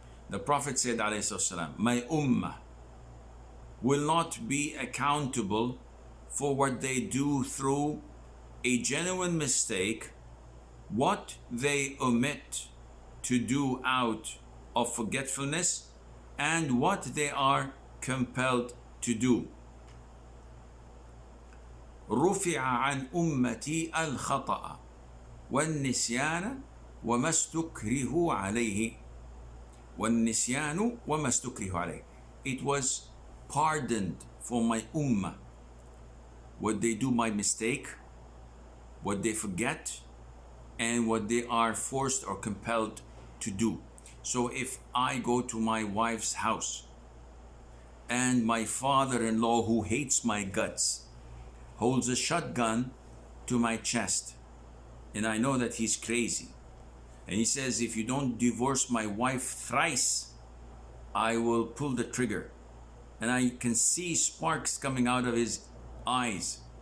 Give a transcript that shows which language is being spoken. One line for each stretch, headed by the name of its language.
English: The Prophet said, alayhi my ummah will not be accountable for what they do through a genuine mistake, what they omit to do out of forgetfulness, and what they are compelled to do.
Arabic: رفع عن أمتي الخطأ والنسيان وما استكرهوا عليه. والنسيان وما استكرهوا عليه.
English: It was pardoned for my ummah what they do by mistake, what they forget, and what they are forced or compelled to do. So if I go to my wife's house and my father-in-law, who hates my guts, holds a shotgun to my chest, and I know that he's crazy, and he says, if you don't divorce my wife thrice, I will pull the trigger, and I can see sparks coming out of his eyes.